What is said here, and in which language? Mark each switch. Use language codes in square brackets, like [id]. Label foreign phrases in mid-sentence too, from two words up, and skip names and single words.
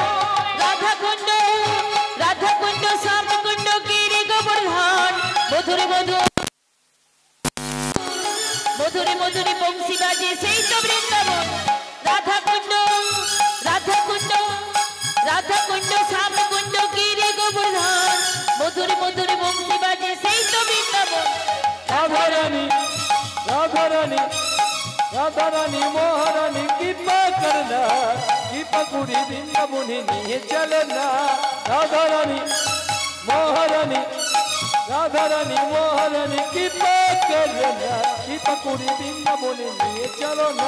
[bn] রাধাকুণ্ড রাধাকুণ্ড শ্যামকুণ্ড গিরি গোবর্ধন মধুর মধুর মধুর মধুর বংশী বাজে সেই তো বৃন্দাবন। রাধাকুণ্ড রাধাকুণ্ড রাধাকুণ্ড শ্যামকুণ্ড গিরি গোবর্ধন মধুর মধুর বংশী বাজে সেই তো [hi] राधा रानी महारानी कृपा करना, कृपा पूरी वृंदावनी निये चलना। राधा रानी महारानी, राधा रानी महारानी कृपा करना, कृपा पूरी वृंदावनी निये चलो ना।